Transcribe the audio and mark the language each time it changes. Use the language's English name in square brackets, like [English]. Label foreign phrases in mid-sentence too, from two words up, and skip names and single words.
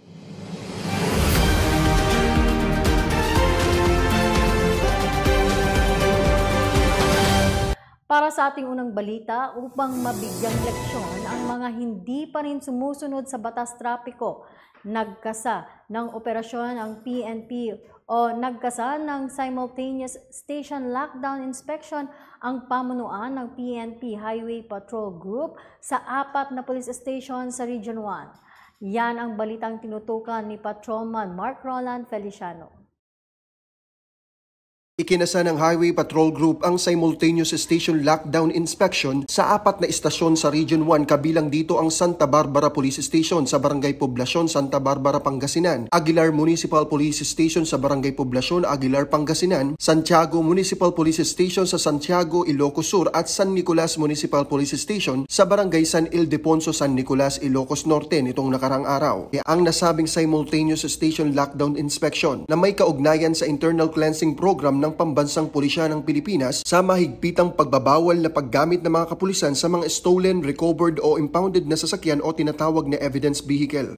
[Filipino] Para sa ating unang balita, upang mabigyang leksyon ang mga hindi pa rin sumusunod sa batas trapiko, nagkasa ng operasyon ang PNP o nagkasa ng [English] simultaneous station lockdown inspection [Filipino] ang pamunuan ng PNP Highway Patrol Group sa 4 na police station sa Region 1. Yan ang balitang tinutukan ni Patrolman Mark Roland Feliciano. Ikinasa ng Highway Patrol Group ang [English] simultaneous station lockdown inspection [Filipino] sa 4 na istasyon sa Region 1, kabilang dito ang Santa Barbara Police Station sa Barangay Poblacion, Santa Barbara, Pangasinan, Aguilar Municipal Police Station sa Barangay Poblacion, Aguilar, Pangasinan, Santiago Municipal Police Station sa Santiago, Ilocos Sur at San Nicolas Municipal Police Station sa Barangay San Ildefonso, San Nicolas, Ilocos Norte nitong nakarang araw. Ang nasabing [English] simultaneous station lockdown inspection [Filipino] na may kaugnayan sa [English] internal cleansing program [Filipino] ng Pambansang Pulisya ng Pilipinas sa mahigpitang pagbabawal na paggamit ng mga kapulisan sa mga [English] stolen, recovered [Filipino] o impounded na sasakyan o tinatawag na [English] evidence vehicle.